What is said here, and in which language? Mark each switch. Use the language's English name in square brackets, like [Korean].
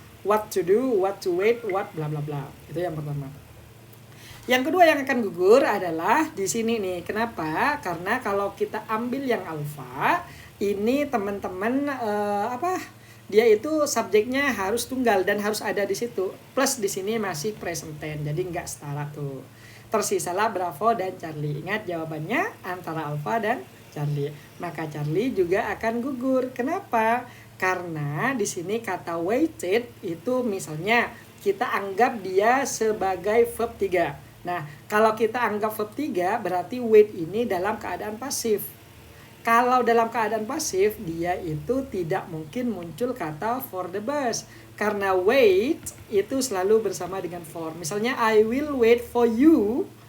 [English] What to do, what to wait, what bla bla bla. [Indonesian] Itu yang pertama. Yang kedua yang akan gugur adalah di sini nih. Kenapa? Karena kalau kita ambil yang alfa, ini teman-teman dia itu subjeknya harus tunggal dan harus ada di situ. Plus di sini masih present tense. Jadi nggak setara tuh. Tersisalah Bravo dan Charlie. Ingat jawabannya antara Alpha dan Charlie. Maka Charlie juga akan gugur. Kenapa? Karena di sini kata waited itu misalnya kita anggap dia sebagai verb 3. Nah, kalau kita anggap verb 3 berarti wait ini dalam keadaan pasif. Kalau dalam keadaan pasif, dia itu tidak mungkin muncul kata [English] for the bus. [Indonesian] Karena wait itu selalu bersama dengan for. Misalnya, [English] I will wait for you.